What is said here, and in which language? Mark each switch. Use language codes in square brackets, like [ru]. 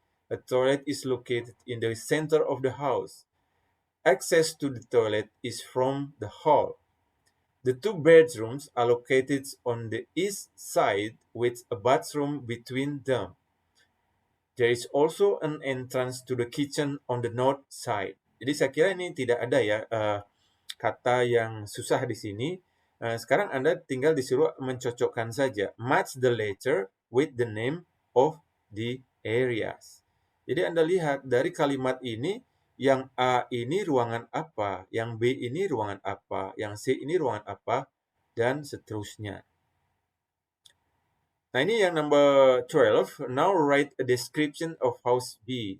[en] A toilet is located in the center of the house. Access to the toilet is from the hall. The 2 bedrooms are located on the east side with a bathroom between them. There is also an entrance to the kitchen on the north side. [id] Jadi saya kira ini tidak ada ya kata yang susah di sini. Sekarang Anda tinggal disuruh mencocokkan saja. [en] Match the letter with the name of the areas. [id] Jadi Anda lihat dari kalimat ini, yang A ini ruangan apa, yang B ini ruangan apa, yang C ini ruangan apa, dan seterusnya. Nah, ini yang [en] number 12. Now write a description of house B.